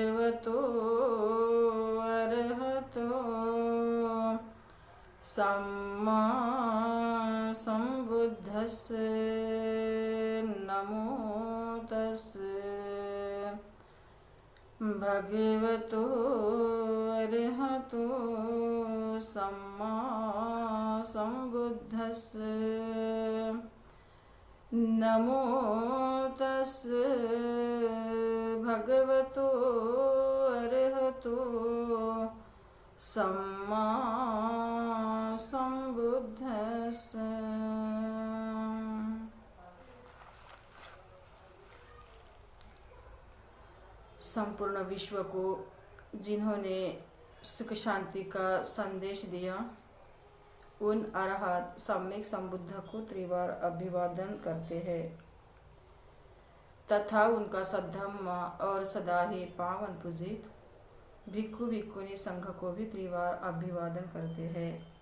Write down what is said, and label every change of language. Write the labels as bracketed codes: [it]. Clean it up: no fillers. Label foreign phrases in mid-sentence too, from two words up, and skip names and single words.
[pi] भगवतो अरहतो सम्मा सम्बुद्धस्से नमो तस्से भगवतो अरहतो सम्मा सम्बुद्धस्से नमो तस्से भगवतो अरहतो सम्मा सम्बुद्धस्से। [hi] संपूर्ण विश्व को जिन्होंने सुख शांति का संदेश दिया, उन अरहत सम्यक संबुद्ध को त्रिवार अभिवादन करते हैं तथा उनका सद्धम्म और सदा ही पावन पूजित भिक्खु भिक्खुनी संघ को भी त्रिवार अभिवादन करते हैं।